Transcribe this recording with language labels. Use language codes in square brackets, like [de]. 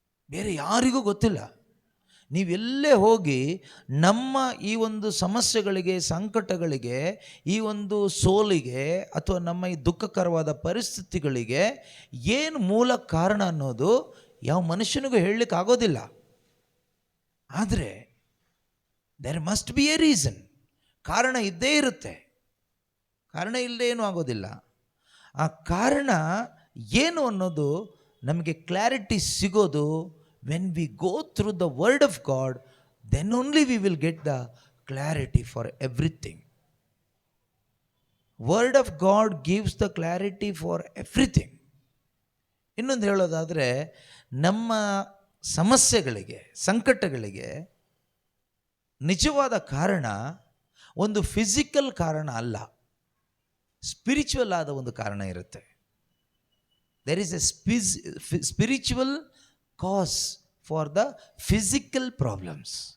[kn] ಬೇರೆ ಯಾರಿಗೂ ಗೊತ್ತಿಲ್ಲ. ನೀವೆಲ್ಲೇ ಹೋಗಿ ನಮ್ಮ ಈ ಒಂದು ಸಮಸ್ಯೆಗಳಿಗೆ, ಸಂಕಟಗಳಿಗೆ, ಈ ಒಂದು ಸೋಲಿಗೆ ಅಥವಾ ನಮ್ಮ ಈ ದುಃಖಕರವಾದ ಪರಿಸ್ಥಿತಿಗಳಿಗೆ ಏನು ಮೂಲ ಕಾರಣ ಅನ್ನೋದು ಯಾವ ಮನುಷ್ಯನಿಗೂ ಹೇಳಲಿಕ್ಕೆ ಆಗೋದಿಲ್ಲ. ಆದರೆ [en] There must be a reason. [kn] ಕಾರಣ ಇದ್ದೇ ಇರುತ್ತೆ, ಕಾರಣ ಇಲ್ಲದೆ ಏನೂ ಆಗೋದಿಲ್ಲ. ಆ ಕಾರಣ ಏನು ಅನ್ನೋದು ನಮಗೆ ಕ್ಲಾರಿಟಿ ಸಿಗೋದು [en] when we go through the word of God, then only we will get the clarity for everything. Word of God gives the clarity for everything. [kn] ಇನ್ನೊಂದು ಹೇಳೋದಾದರೆ, ನಮ್ಮ ಸಮಸ್ಯೆಗಳಿಗೆ, ಸಂಕಟಗಳಿಗೆ ನಿಜವಾದ ಕಾರಣ ಒಂದು ಫಿಸಿಕಲ್ ಕಾರಣ ಅಲ್ಲ, ಸ್ಪಿರಿಚುವಲ್ ಆದ ಒಂದು ಕಾರಣ ಇರುತ್ತೆ. [en] There is a spiritual cause for the physical problems.